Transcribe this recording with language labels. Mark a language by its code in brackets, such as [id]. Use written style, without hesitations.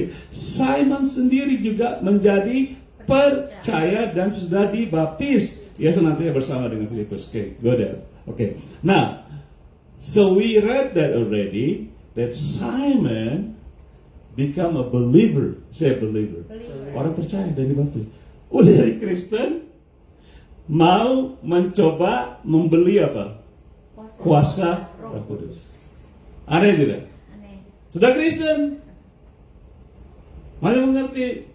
[id] Simon sendiri juga menjadi percaya dan sudah dibaptis. Ya, senantiasa bersama dengan Filipus. [en] Okay, go there. Okay. Now, so we read that already, that Simon become a believer. Say believer. [id] Orang percaya dan dibaptis. Udah dari Kristen, mau mencoba membeli apa? Kuasa Roh Kudus. Aneh tidak? Aneh. Sudah Kristen, mana mengerti?